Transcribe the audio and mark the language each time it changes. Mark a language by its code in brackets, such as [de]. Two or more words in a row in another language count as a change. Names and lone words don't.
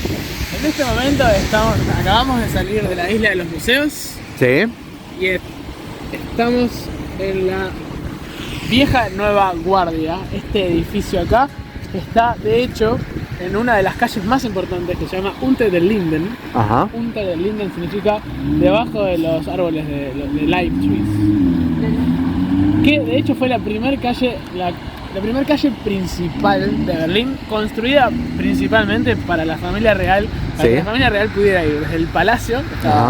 [es] En este momento acabamos de salir de la isla de los museos Sí. y estamos en la vieja Nueva Guardia. Este edificio acá está, de hecho, en una de las calles más importantes que se llama Unter den Linden. Ajá. Unter den Linden significa debajo de los árboles de [en] lime trees. [es] Que de hecho fue la primera calle principal de Berlín, construida principalmente para la familia real, para Sí. que la familia real pudiera ir desde el palacio, que estaba,